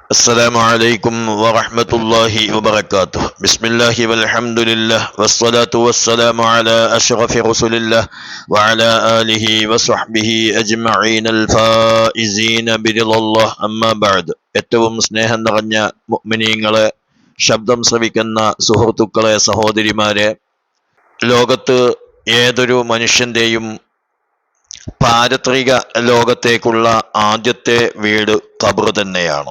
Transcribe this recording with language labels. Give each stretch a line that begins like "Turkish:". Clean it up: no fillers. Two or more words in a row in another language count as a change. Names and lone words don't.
Arabic: السلام عليكم ورحمة الله وبركاته. بسم الله والحمد لله والصلاة والسلام على أشرف رسول الله وعلى آله وصحبه أجمعين الفائزين برضا الله أما بعد.
Malayalam: ഏറ്റവും സ്നേഹം നിറഞ്ഞ മുഅ്മിനീങ്ങളെ, ശബ്ദം ശ്രവിക്കുന്ന സുഹൃത്തുക്കളെ, സഹോദരിമാരെ, ലോകത്ത് ഏതൊരു മനുഷ്യന്റെയും പാരത്രിക ലോകത്തേക്കുള്ള ആദ്യത്തെ വീട് ഖബർ തന്നെയാണ്.